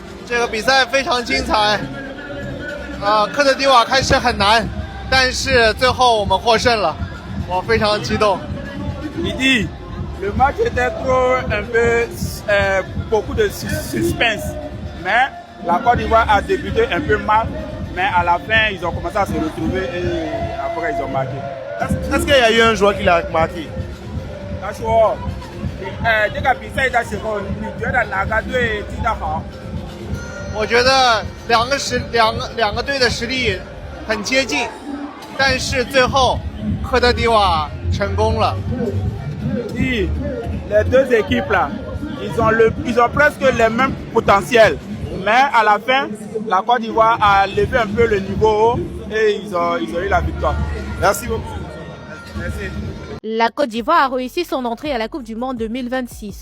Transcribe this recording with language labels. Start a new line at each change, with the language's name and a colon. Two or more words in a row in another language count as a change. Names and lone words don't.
Chinese: 这个比赛非常精彩，科特迪瓦开始很难，但是最后我们获胜了，我非常激动。
French: Il dit, le match était trop un peu beaucoup de suspense, mais la Côte d'Ivoire a débuté un peu mal, mais à la fin ils ont commencé à se retrouver et après ils ont marqué. Est-ce qu'il y a eu un joueur qui l'a marqué?
Chinese: 他说，这个比赛的时候，你觉得哪个队踢得好？我觉得两个队的实力很接近，但是最后科特迪瓦成功了。
French: Oui, les deux équipes là, ils ont presque les mêmes potentiels, mais à la fin, la Côte d'Ivoire a levé un peu le niveau et ils ont eu la victoire. Merci beaucoup. Merci. La Côte d'Ivoire a réussi son entrée à la Coupe du Monde 2026.